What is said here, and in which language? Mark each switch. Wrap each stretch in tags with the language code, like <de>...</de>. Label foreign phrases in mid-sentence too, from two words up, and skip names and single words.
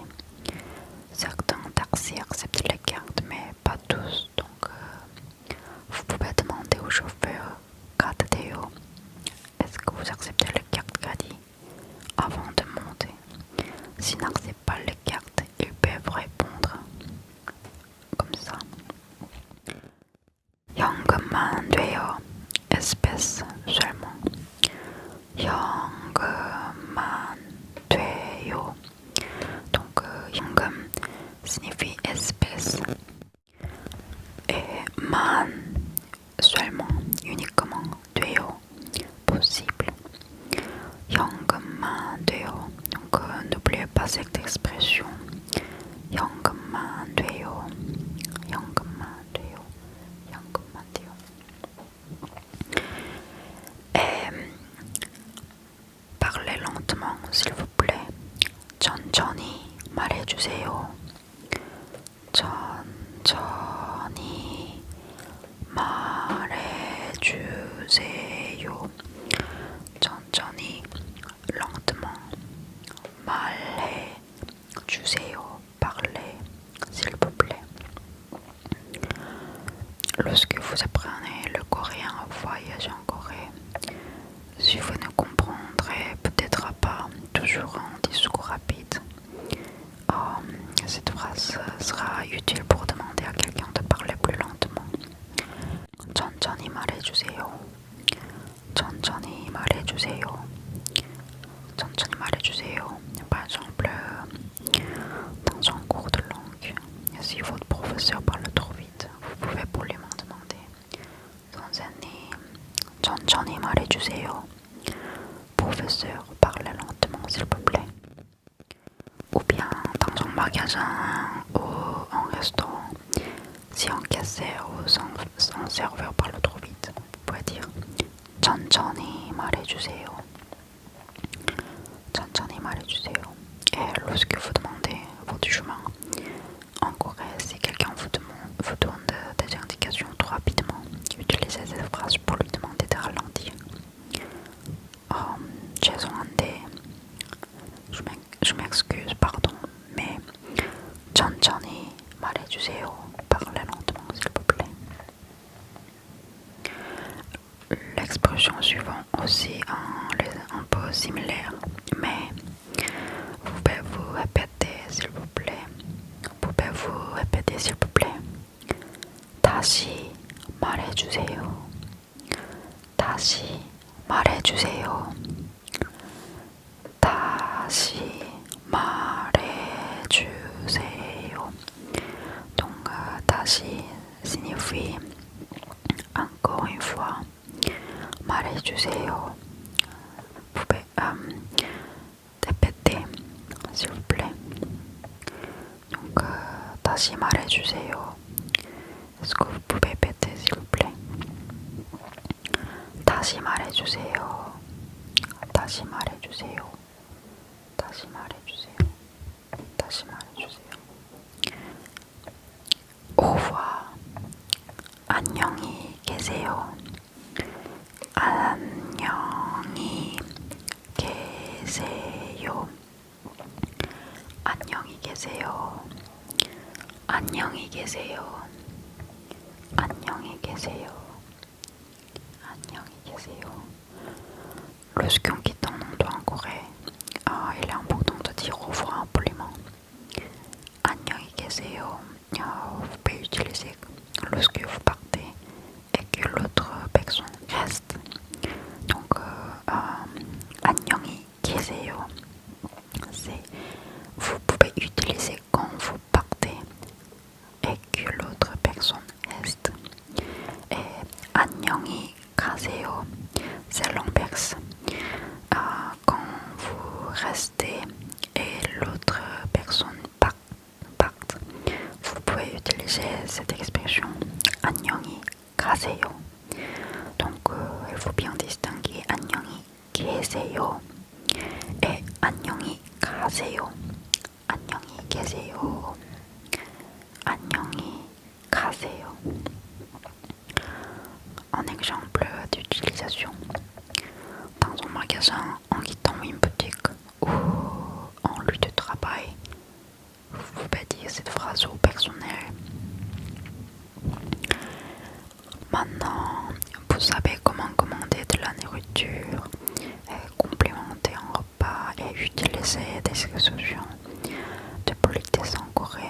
<fr>Certains taxis acceptent les cartes, mais pas tous. Donc, vous pouvez demander au chauffeur carte Théo, est-ce que vous acceptez les cartes crédit avant de monter. S'ils n'acceptent pas les cartes, ils peuvent répondre comme ça.</fr> <ko>현금만 돼요.</ko> <fr>espèce seulement.</fr> <ko>현금만 돼요.</ko> <fr>Donc, 현금 signifie espèce. Et man, seulement, uniquement, 돼요, possible.</fr> <ko>현금만 돼요.</ko> <fr>Donc, n'oubliez pas cette expression.</fr> <ko>현금만 돼요. 현금만 돼요. 현금만 돼요.</ko> <fr>Et parlez lentement, s'il vous plaît.</fr> <ko>천천히 말해주세요. 천천히 말해주세요. 천천히,</ko> <fr>lentement, 말해주세요. Parlez, s'il vous plaît. Lorsque vous apprenez le coréen au voyage en Corée, si vous ne comprendrez peut-être pas toujours un discours rapide, cette phrase sera utile pour demander à quelqu'un de parler plus lentement.</fr> <ko>천천히 말해주세요. 천천히 말해주세요. 천천히 말해주세요.</ko> <fr>Par exemple, dans un cours de langue, si votre professeur parle trop vite, vous pouvez poliment demander</fr> <ko>선생님, 천천히 말해주세요.</ko> <fr>Professeur, parlez lentement s'il vous plaît. Ou bien dans un magasin ou un restaurant, si un caissier ou un serveur parle trop vite, vous pouvez dire</fr> <ko>천천히 말해주세요. 천천히 말해주세요.</ko> <fr>Et lorsque vous demandez votre chemin en Corée, si quelqu'un vous donne des indications trop rapidement, utilisez cette phrase pour lui demander de ralentir. 죄송한데, je m'excuse, pardon, mais</fr> <ko>천천히 말해주세요.</ko> <fr>Parlez lentement, s'il vous plaît. L'expression suivante aussi un peu similaire, mais vous pouvez vous répéter, s'il vous plaît. Pouvez-vous répéter, s'il vous plaît?</fr> <ko>다시 말해주세요. 다시 말해주세요. 다시 말해주세요.</ko> <fr>Donc, 다시 signifie encore une fois.</fr> <ko>말해주세요.</ko> <fr>Vous pouvez répéter, s'il vous plaît. Donc,</fr> <ko>다시 말해주세요.</ko> <fr>Est-ce que vous pouvez répéter, s'il vous plaît?</fr> <ko>다시 말해주세요. 다시 말해주세요. 다시 말해주세요. 다시 말해주세요.</ko> <fr>Au revoir.</fr> <ko>안녕히 계세요. 안녕히 계세요. 안녕히 계세요. 안녕히 계세요. 안녕히 계세요. 안녕히 계세요.</ko> <fr>Lorsqu'on quitte un endroit en Corée, il est important de dire au revoir poliment.</fr> <ko>안녕히 계세요.</ko> <fr>Vous pouvez utiliser lorsque vous partez et que l'autre personne reste. Donc, 계세요. C'est vous pouvez utiliser quand vous partez et que l'autre personne reste.</fr> <ko>Et 안녕히 가세요,</ko> <fr>c'est l'inverse. Quand vous restez et l'autre personne parte, vous pouvez utiliser cette expression</fr> <ko>안녕히 가세요.</ko> <fr>Donc il faut bien distinguer</fr> <ko>안녕히 계세요</ko> <fr>et</fr> <ko>안녕히 가세요. 안녕히 계세요. 안녕히 가세요.</ko> <fr>Un exemple d'utilisation. Dans un magasin, en quittant une boutique ou en lieu de travail, vous pouvez dire cette phrase au personnel. Maintenant, vous savez comment commander de la nourriture, complémenter un repas et utiliser des expressions de politesse en Corée.</fr>